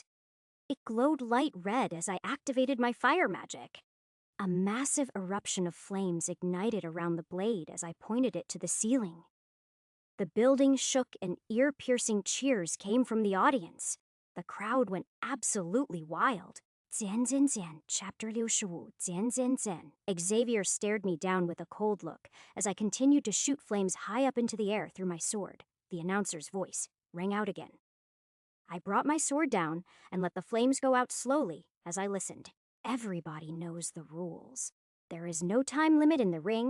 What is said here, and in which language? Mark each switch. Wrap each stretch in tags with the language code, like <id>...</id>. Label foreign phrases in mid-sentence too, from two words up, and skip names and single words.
<en>It glowed light red as I activated my fire magic. A massive eruption of flames ignited around the blade as I pointed it to the ceiling. The building shook and ear-piercing cheers came from the audience. The crowd went absolutely wild. Zian Zian Zian, Chapter Liu Shiwu, Zian Zian Zian. Xavier stared me down with a cold look as I continued to shoot flames high up into the air through my sword. The announcer's voice rang out again. I brought my sword down and let the flames go out slowly as I listened. Everybody knows the rules. There is no time limit in the ring.</en>